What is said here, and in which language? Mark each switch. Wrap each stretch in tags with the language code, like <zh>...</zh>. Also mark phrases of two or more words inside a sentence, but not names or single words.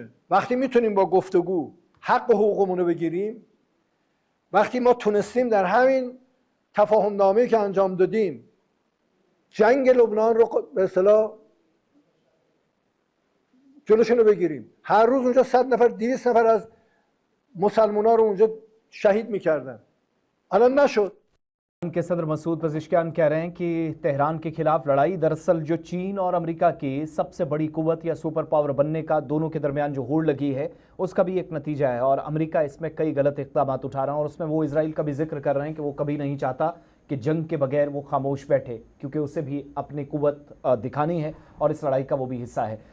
<fa>وقتی میتونیم با گفتگو حق و حقوقمون رو بگیریم، وقتی ما تونستیم در همین تفاهم نامه‌ای که انجام دادیم جنگ لبنان رو به اصطلاح جلوشون رو بگیریم، هر روز اونجا 100 نفر 200 نفر از مسلمان‌ها رو اونجا شهید میکردن، الان نشد.</fa> <hi>के सदर मसूद पज़ेश्कियान कह रहे हैं कि तेहरान के खिलाफ लड़ाई दरअसल जो चीन और अमेरिका की सबसे बड़ी कुव्वत या</hi> <en>super power</en> <hi>बनने का दोनों के दरमियान जो होड़ लगी है उसका भी एक नतीजा है। और अमेरिका इसमें कई गलत इक़दाम उठा रहा है और उसमें वो इजराइल का भी जिक्र कर रहे हैं कि वो कभी नहीं चाहता कि जंग के बगैर वो खामोश बैठे, क्योंकि उसे भी अपनी कुव्वत दिखानी है और इस लड़ाई का वो भी हिस्सा है।</hi>